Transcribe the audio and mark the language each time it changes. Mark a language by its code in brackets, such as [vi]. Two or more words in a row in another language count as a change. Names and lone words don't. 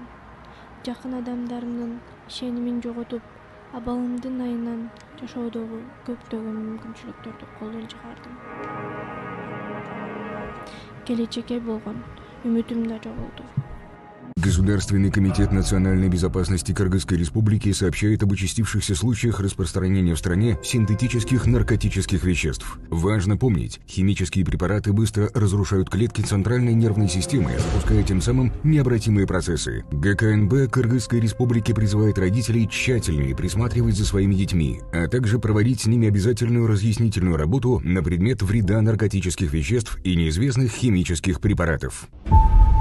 [ky] Жакын адамдарымдын ишенимин жоготуп, абалымдын айынан жашоодогу көптөгөн мүмкүнчүлүктөрдү колдон чыгардым. Келечекке болгон үмүтүм да жоголду. [ru] Государственный комитет национальной безопасности Кыргызской Республики сообщает об участившихся случаях распространения в стране синтетических наркотических веществ. Важно помнить, химические препараты быстро разрушают клетки центральной нервной системы, запуская тем самым необратимые процессы. ГКНБ Кыргызской Республики призывает родителей тщательнее присматривать за своими детьми, а также проводить с ними обязательную разъяснительную работу на предмет вреда наркотических веществ и неизвестных химических препаратов.